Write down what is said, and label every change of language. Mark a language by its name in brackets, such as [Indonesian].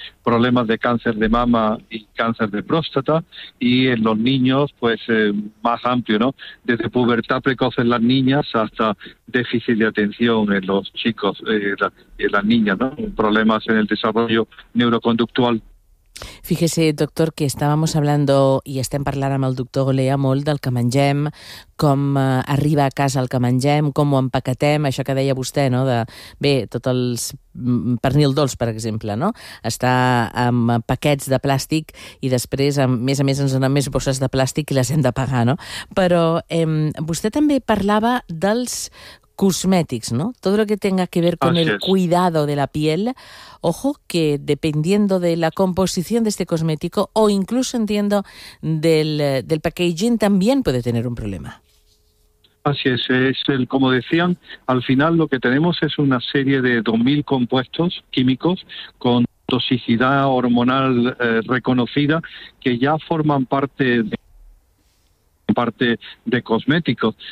[Spanish] Problemas de cáncer de mama y cáncer de próstata, y en los niños, pues más amplio, ¿no? Desde pubertad precoz en las niñas hasta déficit de atención en los chicos, en las niñas, ¿no? Problemas en el desarrollo neuroconductual. Fíjese, [Catalan] doctor, que estàvem [Spanish] hablando [Catalan] i estem parlant amb el doctor Olea molt del que mengem, com arriba a casa el que mengem, com ho empaquetem, això que deia vostè, no? De, bé, tots els pernil dolç, per exemple, no? Està amb paquets de plàstic i després, a més ens donen més bosses de plàstic i les hem de pagar, no? Però vostè també parlava dels cosmetics, ¿no? [Spanish] Todo lo que tenga que ver con el cuidado de la piel, ojo, que dependiendo de la composición de este cosmético o incluso entiendo del packaging también puede tener un problema. Así es el, como decían, al final lo que tenemos es una serie de 2000 compuestos químicos con toxicidad hormonal reconocida que ya forman parte de cosméticos.